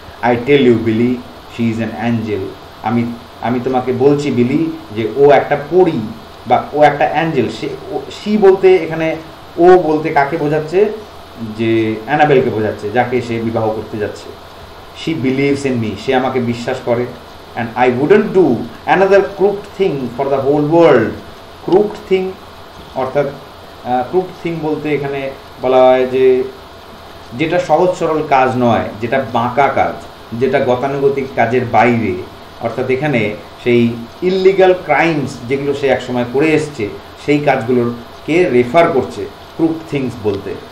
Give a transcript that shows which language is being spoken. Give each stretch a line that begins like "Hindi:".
English: I tell you
Bangla: বিলি,
English: she is an angel,
Bangla: আমি তোমাকে বলছি বিলি যে ও একটা পরী বা ও একটা অ্যাঞ্জেল। সে বলতে এখানে ও বলতে কাকে বোঝাচ্ছে? যে অ্যানাবেলকে বোঝাচ্ছে, যাকে সে বিবাহ করতে যাচ্ছে।
English: She believes in me,
Bangla: সে আমাকে বিশ্বাস করে।
English: and I wouldn't do another crooked thing for the whole world.
Bangla: crooked thing অর্থাৎ crooked thing বলতে এখানে বলা হয় যে যেটা সহজ সরল কাজ নয়, যেটা বাঁকা কাজ, যেটা গতানুগতিক কাজের বাইরে, অর্থাৎ এখানে সেই ইললিগাল ক্রাইমস যেগুলো সে একসময় করে এসছে, সেই কাজগুলোকে রেফার করছে crooked things বলতে।